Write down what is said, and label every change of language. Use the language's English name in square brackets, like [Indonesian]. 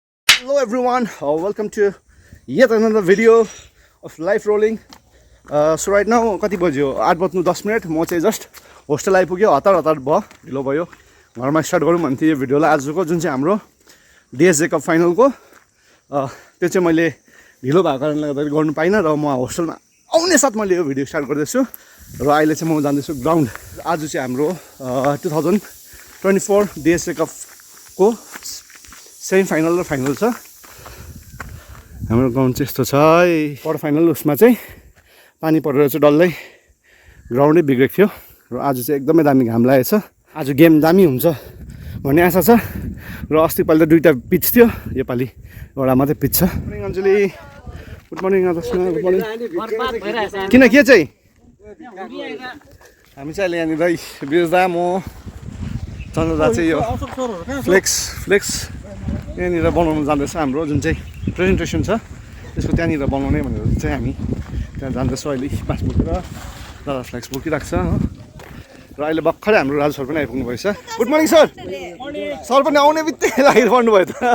[English] Hello everyone, welcome to yet another video of life rolling. So right now [Nepali] कति बज्यो 8:10 म चाहिँ just hostel आइपुग्यो। हतार भयो, ढिलो भयो। घरमा स्टार्ट गरौँ भन्थे यो भिडियोलाई आजको जुन चाहिँ हाम्रो डिएसए कप फाइनलको त्यो चाहिँ मैले ढिलो भएको कारणले गर्दा गर्नु पाइनँ र म होस्टेलमा आउने साथ मैले यो भिडियो स्टार्ट गर्दैछु र अहिले चाहिँ म जाँदैछु ग्राउन्ड। आज चाहिँ हाम्रो 2024 डिएसए कपको सेमी फाइनल र फाइनल छ। हाम्रो ग्राउन्ड चाहिँ यस्तो छ है। क्वार्टर फाइनल उसमा चाहिँ पानी परेर चाहिँ डल्लै ग्राउन्डै बिग्रेको थियो र आज चाहिँ एकदमै दामी घाम लागेको छ। आज गेम दामी हुन्छ भन्ने आशा छ र अस्ति पालि त दुईवटा पिच थियो, योपालि एउटा मात्रै पिच छ। मर्निङ अञ्जली, गुड मर्निङ आदर्श, गुड मर्निङ। किन के चाहिँ हामी चाहिँ अहिले यहाँनिर बिर्दा म चन्द्रदा चाहिँ यो फ्लेक्स यहाँनिर बनाउनु जाँदैछ। हाम्रो जुन चाहिँ प्रेजेन्टेसन छ त्यसको त्यहाँनिर बनाउने भनेर चाहिँ हामी त्यहाँ जाँदैछौँ। अहिले बाँस बोकेर दादा फ्लेक्स बोकिरहेको छ हो। र अहिले भर्खरै हाम्रो राजु सर पनि आइपुग्नु भएछ। Good morning sir. सर पनि आउने बित्तिकै लागि पर्नुभयो त।